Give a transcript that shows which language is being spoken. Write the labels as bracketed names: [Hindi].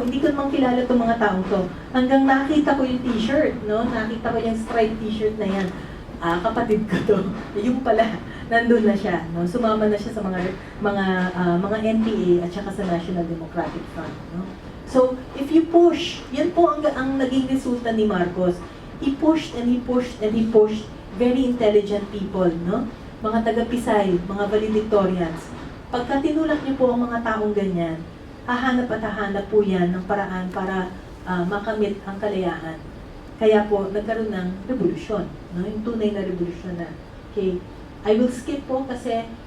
[Filipino] Hindi ko naman kilala itong mga taong to. Hanggang nakita ko yung t-shirt, no? Nakita ko yung striped t-shirt na yan. Kapatid ko to. Yung pala, nandun na siya, no? Sumama na siya sa mga NPA at saka sa National Democratic Front, no? [English] So, if you push, [Filipino] yan po ang naging resulta ni Marcos. [English] He pushed and he pushed and he pushed very intelligent people, no? [Filipino] Mga taga-Pisay, mga valedictorians. Pagka tinulak niyo po ang mga taong ganyan, hahanap at hahanap po yan ng paraan para makamit ang kalayaan. Kaya po, nagkaroon ng revolusyon, no? Yung tunay na revolusyon na. Okay. [English] I will skip [Filipino] po kasi